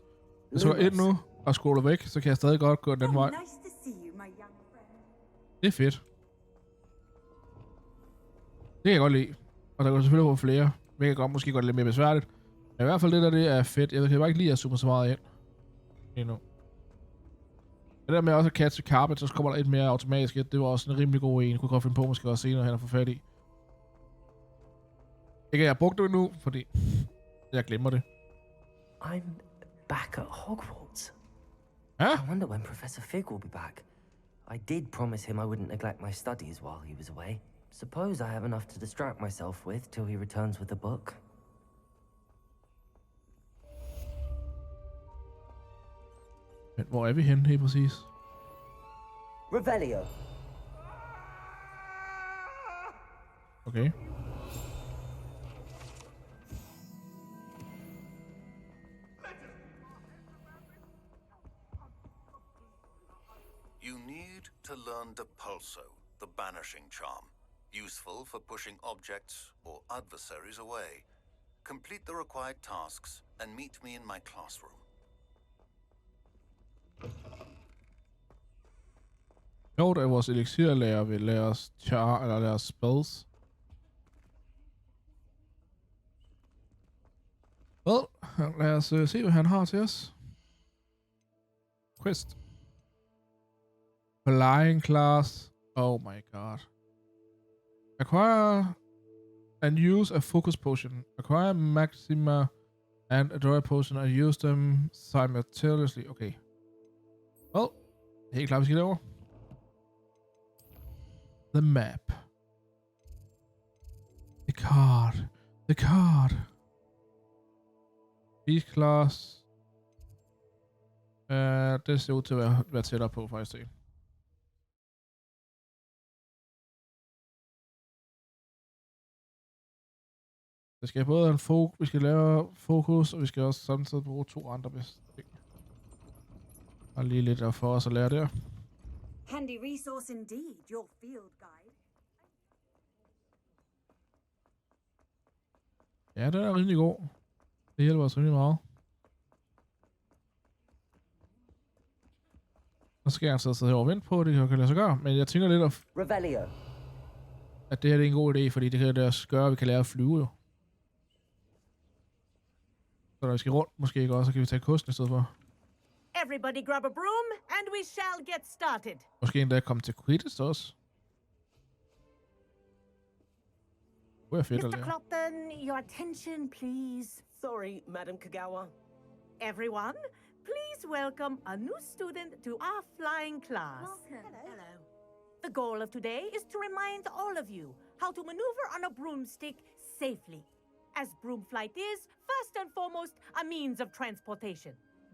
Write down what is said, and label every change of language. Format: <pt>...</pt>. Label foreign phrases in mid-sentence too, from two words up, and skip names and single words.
<da>Hvis jeg går ind nu og scroller væk, så kan jeg stadig godt gå den vej. Det er fedt. Det kan jeg godt lide. Og der kan selvfølgelig være flere. Det kan godt måske godt lidt mere besværligt. Men i hvert fald det der, det er fedt. Jeg kan bare ikke lide at zoome så meget ind. Endnu. Det der med også at</da> <en>catch carpet,</en> <da>så kommer der et mere automatisk. Det var også en rimelig god en. Jeg kunne godt finde på, måske også senere hen at få fat i. Ikke at jeg har brugt det nu, fordi jeg glemmer det.</da> <en>I'm back at Hogwarts. Huh? I wonder when Professor Fig will be back. I did promise him I wouldn't neglect my studies while he was away. Suppose I have enough to distract myself with till he returns with a book.</en> <da>Men hvor er vi henne helt præcis? Revelio. Okay.</da> <en>You need to learn Depulso, the banishing charm. Useful for pushing objects or adversaries away. Complete the required tasks and meet me in my classroom.</en> <da>Sjovt, at vores elixirlærer vil lære os char eller lære os spells. Well, lad os se, hvad han har til os.</da> <en>Quest. Flying class. Oh my god. Acquire and use a focus potion. Acquire maxima and a joy potion and use them simultaneously. Okay. Well,</en> <da>helt klart, vi skal derover.</da> <en>The map. The card. The card. Beast class.</en> <da>Det ser ud til at være tættere på, faktisk. Det. Vi skal både have en vi skal lave fokus, og vi skal også samtidig bruge 2 andre ting. Og lige lidt for os at lære der.</da> <en>Handy resource indeed, your field guide.</en> <da>Ja, den er rimelig god. Det hjælper os rimelig meget. Så skal jeg altså sidde her og vente på, det kan lade sig gøre. Men jeg tænker lidt, at det her er en god idé, fordi det kan lade os gøre, at vi kan lære at flyve jo. Så når vi skal rundt, måske ikke også, så kan vi tage kosten i stedet for.</da> <en>Everybody grab a broom, and we shall get started.</en> <da>Måske endda komme til Quidditch også. Det er fedt at</da> <en>Mr.</en> <da>lære.</da> <en>Clopton, your attention, please. Sorry, Madam Kagawa. Everyone, please welcome a new student to our flying class. Welcome. Hello. The goal of today is to remind all of you how to maneuver on a broomstick safely, as broom flight is, first and foremost, a means of transportation.</en>